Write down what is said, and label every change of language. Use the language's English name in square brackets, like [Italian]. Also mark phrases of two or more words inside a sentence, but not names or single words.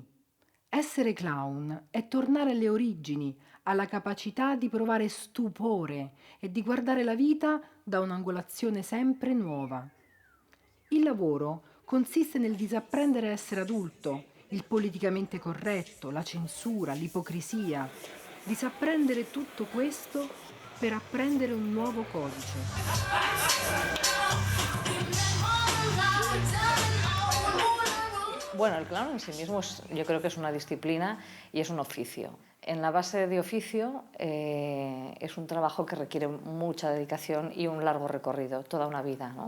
[Italian] Essere clown è tornare alle origini, alla capacità di provare stupore e di guardare la vita da un'angolazione sempre nuova. Il lavoro consiste nel disapprendere a essere adulto, il politicamente corretto, la censura, l'ipocrisia. Disapprendere tutto questo per apprendere un nuovo codice. [Spanish] Bueno, el clown en sí mismo yo creo que es una disciplina y es un oficio. En la base de oficio es un trabajo que requiere mucha dedicación y un largo recorrido, toda una vida, ¿no?